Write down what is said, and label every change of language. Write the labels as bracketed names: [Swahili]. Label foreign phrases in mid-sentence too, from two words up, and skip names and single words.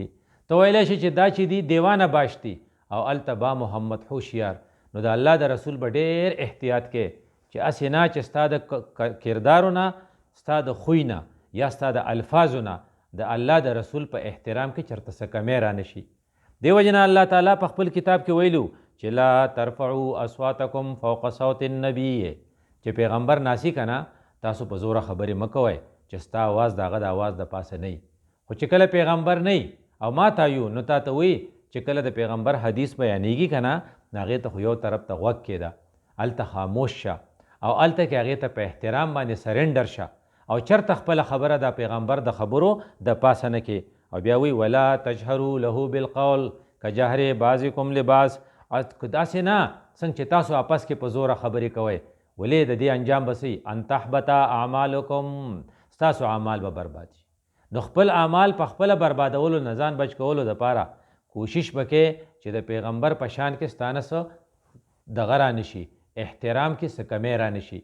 [Pashto] ته ویلی شي چې دا چې دي [Persian] دیوانه باش [Pashto] دي، او هلته [Persian] با محمد هوښیار. [Pashto] نو د الله د رسول به ډېر احتیاط کې چې هسې نه چې ستا د کردارو نه، ستا د خوی نه یا ستا د الفاظو نه د الله د رسول په احترام کې چېرته څه کمی رانه شي. دې وجې نه الله تعالی په خپل کتاب کې ویلو چې [Arabic] لا ترفعوا اصواتکم فوق صوت النبی، [Pashto] چې پیغمبر ناسی که نه، تاسو په زوره خبرې مه کوئ چې ستا آواز د هغه د آواز د پاسه نه وي. خو چې کله پیغمبر نه او ما تا یو، نو تا ته وایي چې کله د پیغمبر حدیث بیانېږي که نه نو هغې ته خو یو طرف ته غوږ کېده، هلته خاموش شه او هلته کې هغې ته په احترام باندې سرنډر شه او چېرته خپله خبره د پیغمبر د خبرو د پاسه نه کې. او بیا وی [Arabic] ولا تجهروا له بالقول کجهر بعضکم لبعض، [Pashto] داسې نه څنګه چې تاسو آپس کې په زوره خبرې کوئ. ولې د دې انجام به څه [Arabic] ان تحبط اعمالکم، [Pashto] ستاسو اعمال به برباد شي. نو خپل اعمال په خپله بربادولو نه ځان بچ کولو دپاره کوشش وکړې چې د پیغمبر په شان کې ستانه څه دغه رانشي، احترام کې څه کمی رانشي.